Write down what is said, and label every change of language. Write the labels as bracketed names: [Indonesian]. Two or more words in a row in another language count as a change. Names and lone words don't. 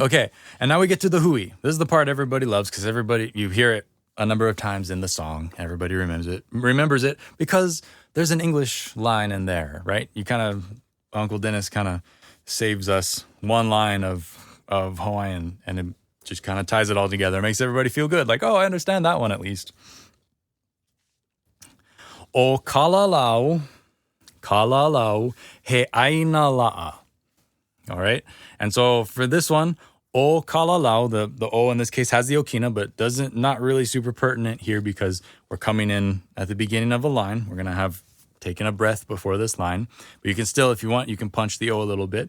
[English] Okay, and now we get to the hui. This is the part everybody loves because you hear it a number of times in the song. Everybody remembers it because there's an English line in there, right? Uncle Dennis kind of saves us one line of Hawaiian, and it just kind of ties it all together. It makes everybody feel good. Like, oh, I understand that one at least. [Hawaiian] O kalalau he aina la'a. [English] All right. And so for this one, [Hawaiian] o kalalau, [English] the O in this case has the okina, but not really super pertinent here because we're coming in at the beginning of a line. We're going to have taken a breath before this line. But you can still, if you want, you can punch the O a little bit.